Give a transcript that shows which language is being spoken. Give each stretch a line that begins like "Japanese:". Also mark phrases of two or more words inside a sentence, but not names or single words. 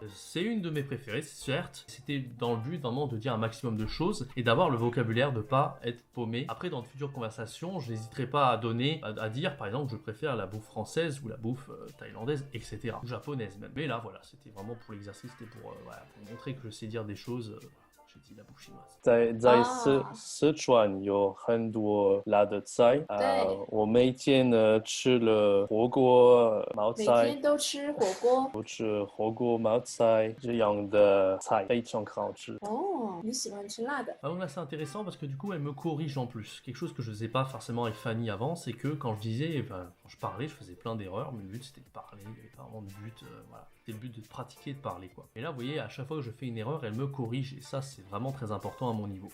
French: C'est une de mes préférées, certes. C'était dans le but vraiment de dire un maximum de choses et d'avoir le vocabulaire, de pas être paumé. Après, dans de futures conversations, je n'hésiterai pas à dire, par exemple, je préfère la bouffe française ou la bouffe thaïlandaise, etc. Ou japonaise même. Mais là, voilà, c'était vraiment pour l'exercice, c'était pour montrer que je sais dire des choses. J'ai dit la bouffe chinoise.
Chinese: 在四川有很多辣的菜，我每天吃了火锅、冒每菜，天都吃火锅。我吃火锅、冒菜这样的菜非常好吃。哦，你喜欢吃辣的？
French: Ah donc là c'est intéressant parce que du coup elle me corrige en plus. Quelque chose que je faisais pas forcément avec Fanny avant, c'est que quand je disais, quand je parlais, je faisais plein d'erreurs, mais le but c'était de parler, il n'y avait pas vraiment de but, voilà. C'était le but de pratiquer, de parler quoi. Et là vous voyez, à chaque fois que je fais une erreur, elle me corrige et ça c'est vraiment très important à mon niveau.